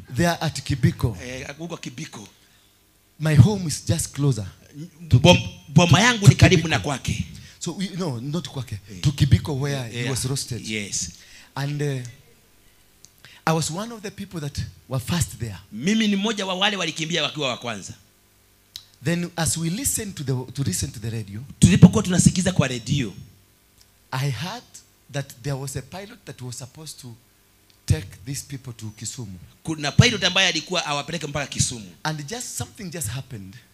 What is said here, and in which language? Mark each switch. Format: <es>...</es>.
<en>There at Kibiko.</en> <sw>huko Kibiko.</sw> <en>My home is just closer.</en> <sw>Boma yangu ni karibu na kwake.</sw> <en>So no, not</en> <sw>kwake.</sw> <en>To Kibiko where he was roasted. Yes. And I was one of the people that were first there.</en> <sw>Mimi ni mmoja wa wale walikimbia wakiwa wa kwanza.</sw> <en>Then as we listen to the radio,</en> <sw>Tulipokuwa tunasikiza kwa redio,</sw> <en>I heard that there was a pilot that was supposed to take these people to Kisumu.</en> <sw>kuna pilot ambaye alikuwa awapeleke mpaka Kisumu.</sw> <en>And something just happened.</en>